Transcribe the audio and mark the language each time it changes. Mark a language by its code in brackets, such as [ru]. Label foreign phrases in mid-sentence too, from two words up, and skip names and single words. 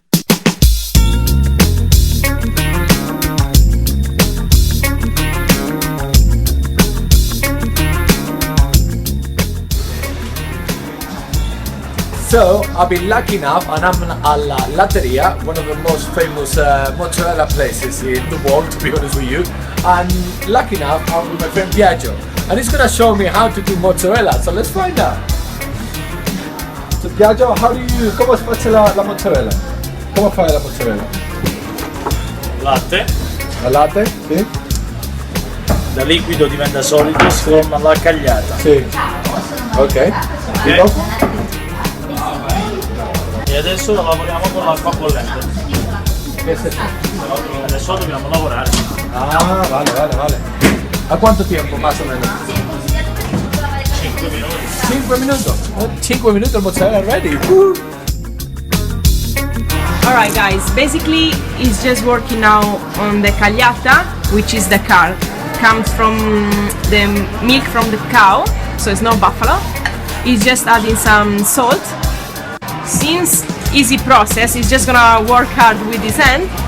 [en] So I've been lucky enough, and I'm at Latteria, one of the most famous mozzarella places in the world, to be honest with you. And lucky enough, I'm with my friend Biagio, and he's gonna show me how to do mozzarella. So let's find out. [it] So Biagio, come si fa la mozzarella? Come fai la mozzarella? Latte, La latte? Sì. da liquido diventa solido, si forma la cagliata. Sì. Ok. Ok? E adesso lavoriamo con l'acqua bollente. Adesso dobbiamo lavorare. Ah, vale. A quanto tempo, [es] más o menos? [it] 5 minuti. 5 minuti. 5 minuti il mozzarella ready. [en] Alright guys, basically it's just working now on the cagliata, which is the curd. Comes from the milk from the cow, so it's no buffalo. It's just adding some salt. Since easy process, he's just gonna work hard with his hand.